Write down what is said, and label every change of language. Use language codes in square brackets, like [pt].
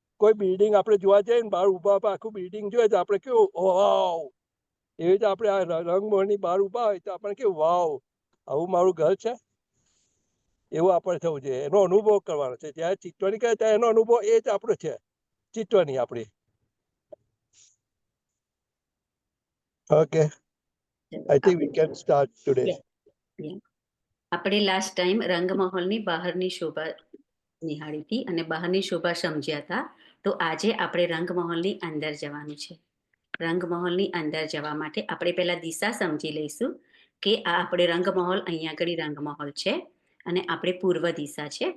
[gu] કોઈ બિલ્ડિંગ આપણે જોવા જઈએ ને બહાર ઊભા આખું બિલ્ડિંગ જોઈએ તો આપણે કેવું વાવ, એવી રીતે આપણે આ રંગમોહનની બહાર ઊભા હોય તો આપણે કેવું વાવ, આવું મારું ઘર છે, એવું આપણે થવું જોઈએ. એનો અનુભવ કરવાનો છે. જ્યારે ચિત્તવણી કરે ત્યારે એનો અનુભવ એ જ આપણો છે, ચિત્તવણી આપણી. [en] Okay, I think we can start today. [gu] આપણે લાસ્ટ ટાઈમ રંગમહોલની બહારની શોભા નિહાળી હતી અને બહારની શોભા સમજ્યા હતા. તો આજે આપણે રંગમહોલની અંદર જવાનું છે. રંગમહોલની અંદર જવા માટે આપણે પહેલા દિશા સમજી લઈશું કે આ આપણે રંગમહોલ, અહીંયા આગળ રંગમહોલ છે અને આપણે પૂર્વ દિશા છે.